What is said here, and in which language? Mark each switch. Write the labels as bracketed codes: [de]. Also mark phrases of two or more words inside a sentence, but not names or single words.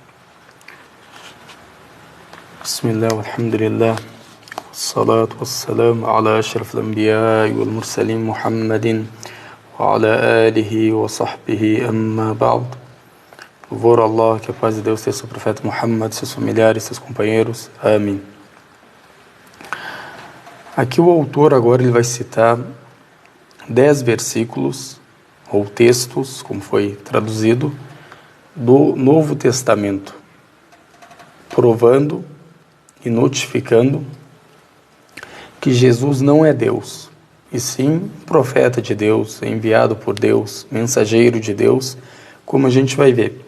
[ar] بسم الله، الحمد لله، والصلاة والسلام على أشرف الأنبياء والمرسلين محمد وعلى آله وصحبه أما بعد. [pt] Louvor a Allah, que a paz de Deus tenha seu profeta Muhammad, seus familiares, seus companheiros. Amém. Aqui o autor agora ele vai citar 10 versículos ou textos, como foi traduzido, do Novo Testamento, provando e notificando que Jesus não é Deus, e sim profeta de Deus, enviado por Deus, mensageiro de Deus, como a gente vai ver.